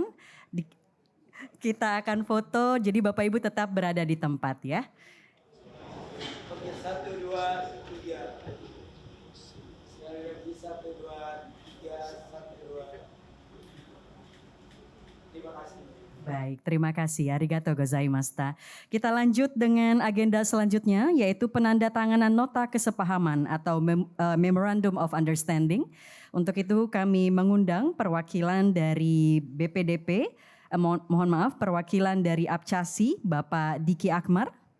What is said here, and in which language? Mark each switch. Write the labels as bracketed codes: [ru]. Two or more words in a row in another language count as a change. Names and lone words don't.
[id] Kita akan foto, jadi Bapak Ibu tetap berada di tempat ya. Oke, 1, 2, 3. Sekali lagi 1, 2, 3, 1, 2. Terima kasih. Baik, terima kasih. [ja] ありがとうございました. [id] Kita lanjut dengan agenda selanjutnya, yaitu penandatanganan nota kesepahaman atau [en] Memorandum of Understanding. [id] Untuk itu kami mengundang perwakilan dari BPDP, mohon maaf, perwakilan dari Apcasi, Bapak Diki Akmar.